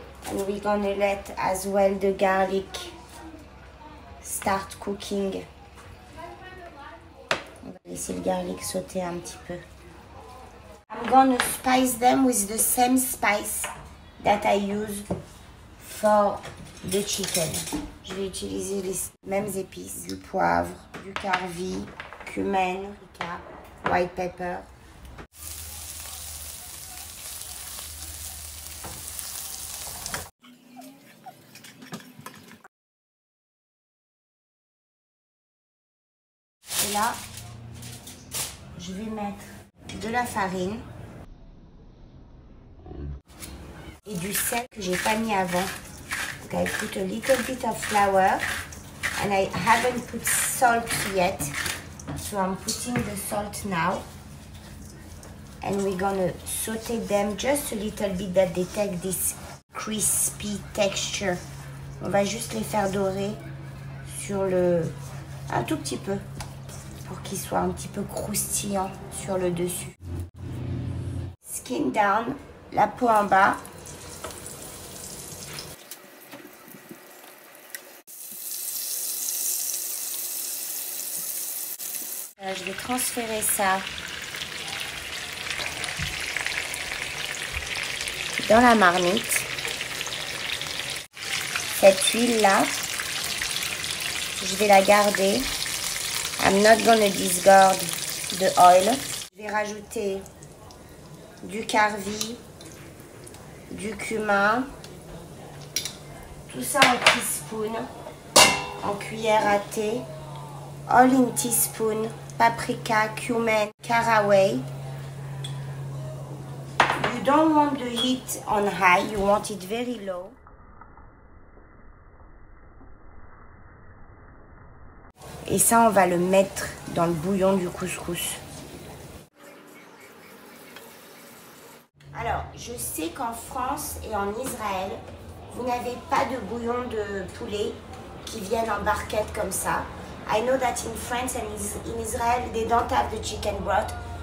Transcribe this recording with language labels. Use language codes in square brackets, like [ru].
[en] And we're gonna let as well the garlic start cooking. [fr] On va laisser le garlic sauter un petit peu. [en] I'm gonna spice them with the same spice that I use for the chicken. [fr] Je vais utiliser les mêmes épices. Du poivre, du carvi, cumin, [en] white pepper. [fr] Et là, je vais mettre de la farine et du sel que j'ai pas mis avant. [en] Donc, I put a little bit of flour and I haven't put salt yet, so I'm putting the salt now. And we're gonna saute them just a little bit that they take this crispy texture. [fr] On va juste les faire dorer sur un tout petit peu pour qu'ils soient un petit peu croustillants sur le dessus. [en] Skin down, [fr] la peau en bas. Je vais transférer ça dans la marmite. Cette huile là, je vais la garder. [en] I'm not gonna discard the oil. [fr] Je vais rajouter du carvi, du cumin, tout ça en teaspoon, en cuillère à thé, [en] all in teaspoon, paprika, cumin, caraway. You don't want the heat on high, you want it very low. [fr] Et ça, on va le mettre dans le bouillon du couscous. Alors, je sais qu'en France et en Israël, vous n'avez pas de bouillon de poulet qui viennent en barquette comme ça. [en] I know that in France and in Israel, they don't have the chicken broth.